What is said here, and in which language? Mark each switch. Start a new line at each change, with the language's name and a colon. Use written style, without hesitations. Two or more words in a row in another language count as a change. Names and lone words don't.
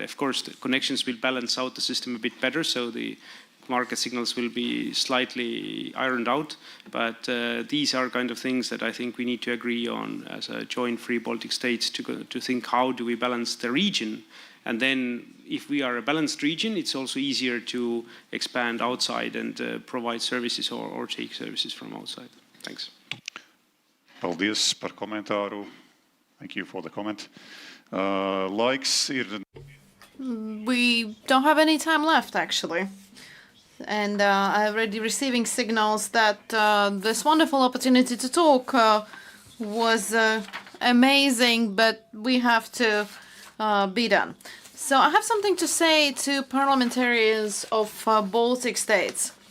English: Of course, the connections will balance out the system a bit better, so the market signals will be slightly ironed out, but these are kind of things that I think we need to agree on as a joint free Baltic states to think how do we balance the region. And then if we are a balanced region, it's also easier to expand outside and provide services or take services from outside. Thanks.
Latvian: Paldies par komentāru.
English: Thank you for the comment.
Latvian: Laiks ir...
English: We don't have any time left, actually. And I'm already receiving signals that this wonderful opportunity to talk was amazing, but we have to be done. So I have something to say to parliamentarians of Baltic states.